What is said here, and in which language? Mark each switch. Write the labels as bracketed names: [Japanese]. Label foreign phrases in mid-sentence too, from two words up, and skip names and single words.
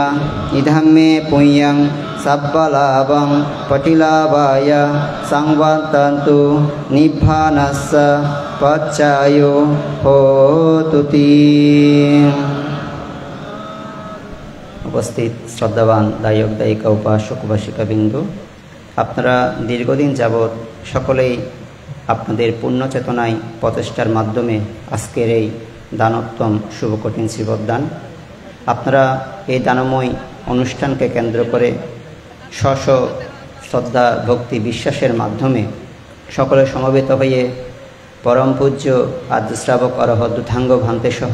[Pali] ইদং মে পুণ্যং সব্বলাভং পঠিলাভায় সংবন্তন্তু নিব্বানস্য পাচ্ছায় হোতু। [Bangla] উপস্থিত শ্রদ্ধাবান দায়ক দায়িকা উপাসক উপাসিকা বিন্দু, আপনারা দীর্ঘদিন যাবৎ সকলেই আপনাদের পূর্ণ চেতনায় প্রচেষ্টার মাধ্যমে আজকের এই দানোত্তম শুভ কঠিন শিবদান, আপনারা এই দানময় অনুষ্ঠানকে কেন্দ্র করে স্ব শ্রদ্ধা ভক্তি বিশ্বাসের মাধ্যমে সকলে সমবেত হয়ে পরম পূজ্য আদ্যশ্রাবক অরহদ্যুথাঙ্গ ভান্তে সহ